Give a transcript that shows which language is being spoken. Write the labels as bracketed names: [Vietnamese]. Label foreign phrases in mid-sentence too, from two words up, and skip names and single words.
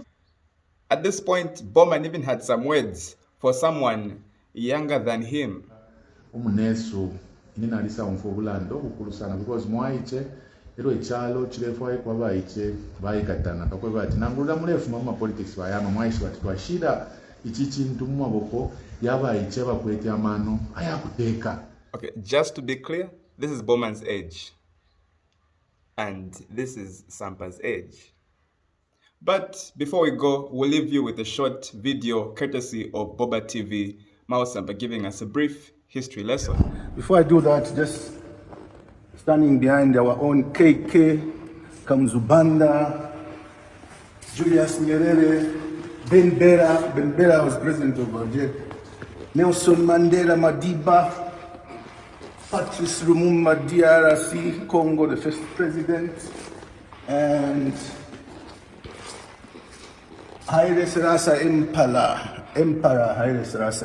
[English] At this point, Bowman even had some words for someone younger than him. [Bemba] Umunesu ninalisa unfo bulando bukulu sana because mwaiche ero echalo chirefu kwa baiche baikatana kakwe bati nangulula mulefu mama politics bayama mwaishi bati twashida ichi chintu mu maboko yabaiche bakwete amano ayakuteka. [English] Okay, just to be clear, this is Bowman's age and this is Sampa's age. But before we go, we'll leave you with a short video courtesy of Boba TV, Mao Sampa giving us a brief history lesson. Before I do that, just standing behind our own KK, Kamzubanda, Julius Nyerere, Ben Bella was president of Algeria, Nelson Mandela Madiba, Patrice Lumumba DRC, Congo, the first president, and Haile Selassie Emperor Haile Selassie.